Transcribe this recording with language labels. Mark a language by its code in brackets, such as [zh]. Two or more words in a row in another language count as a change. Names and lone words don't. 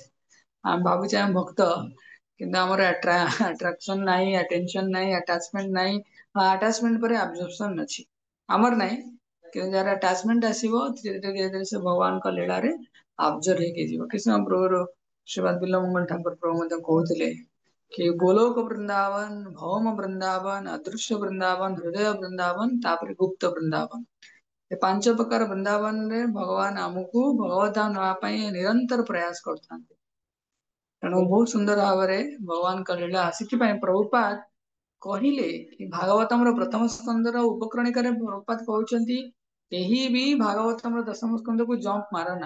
[or] ଆମେ ଭାବୁଛେ ଆମେ ଭକ୍ତ, କିନ୍ତୁ ଆମର ଆଟ୍ରାକ୍ସନ ନାହିଁ, ଆଟେନସନ ନାହିଁ, ଆଟାଚମେଣ୍ଟ ନାହିଁ। ହଁ, ଆଟାଚମେଣ୍ଟ ପରେ ଆବଜର୍ପସନ ଅଛି, ଆମର ନାହିଁ। କିନ୍ତୁ ଯାହାର ଆଟାଚମେଣ୍ଟ ଆସିବ, ଧୀରେ ଧୀରେ ଧୀରେ ଧୀରେ ସେ ଭଗବାନଙ୍କ ଲୀଳାରେ ଆବଜର୍ବ ହେଇକି ଯିବ। କୃଷ୍ଣ ପ୍ରଭୁରୁ ଶ୍ରୀମଦ୍ ବିଲ୍ୱମଙ୍ଗଳ ଠାକୁର ପ୍ରଭୁ ମଧ୍ୟ କହୁଥିଲେ कि गोलोक वृंदावन, भौम वृंदावन, अदृश्य वृंदावन, हृदय वृंदावन, ताପରେ ଗୁପ୍ତ ବୃନ୍ଦାବନ। ଏ ପାଞ୍ଚ ପ୍ରକାର ବୃନ୍ଦାବନରେ ଭଗବାନ ଆମକୁ ଭଗବତ ଧାମ ନବା ପାଇଁ ନିରନ୍ତର ପ୍ରୟାସ କରୁଥାନ୍ତି। ତେଣୁ ବହୁତ ସୁନ୍ଦର ଭାବରେ ଭଗବାନଙ୍କ ଲୀଳା। ସେଥିପାଇଁ ପ୍ରଭୁପାଦ କହିଲେ କି ଭାଗବତମର ପ୍ରଥମ ସ୍କନ୍ଧର ଉପକ୍ରଣିକାରେ ପ୍ରଭୁପାଦ କହୁଛନ୍ତି, କେହି ବି ଭାଗବତମର ଦଶମ ସ୍କନ୍ଧକୁ ଜମ୍ପ ମାରନା।